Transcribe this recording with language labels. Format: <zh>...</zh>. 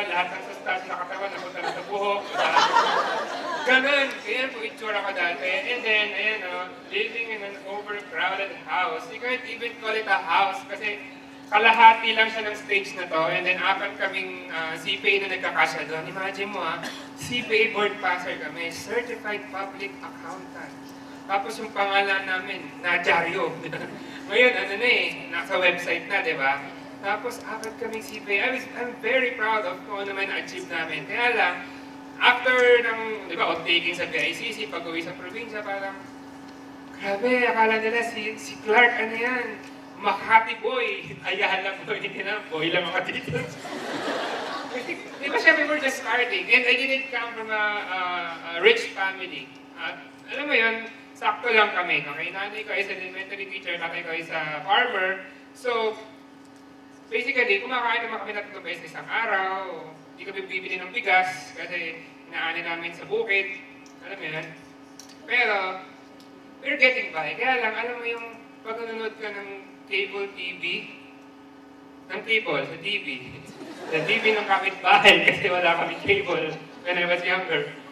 <tl>Lahat ng sustas na katawan, napunta na sa buhok. Ganun. Ganyan po itsura ka dati.</tl> <en>And then, ayan living in an overcrowded house. You can't even call it a house kasi kalahati lang siya ng stage na to.</en> <tl>And then, apat kaming CPA na nagkakasya doon. Imagine mo CPA board passer kami. Certified Public Accountant. Tapos yung pangalan namin, Najaryo. Ngayon, nasa website na, di ba? Tapos, apat kaming CPA. I'm very proud of kung ano man na-achieve namin. Kaya lang, after ng, di ba, taking sa PICC, pag-uwi sa probinsya, parang, grabe, akala nila si Clark, ano yan? Makati boy. Ayala boy. Hindi na, boy lang ako dito.</tl> <en>Di ba siya, we were just starting. And I didn't come from a rich family.</en> <tl>At, alam mo yun, sakto lang kami. Okay, nanay ko is an elementary teacher, tatay ko is a farmer. So, basically, kumakain naman kami na 3 beses isang araw. Hindi kami bibili ng bigas kasi inaani namin sa bukid. Alam mo yun? Pero, we're getting by. Kaya lang, alam mo yung pag nanonood ka ng cable TV, sa TV. Sa TV ng kapitbahay kasi wala kami cable when I was younger.</tl>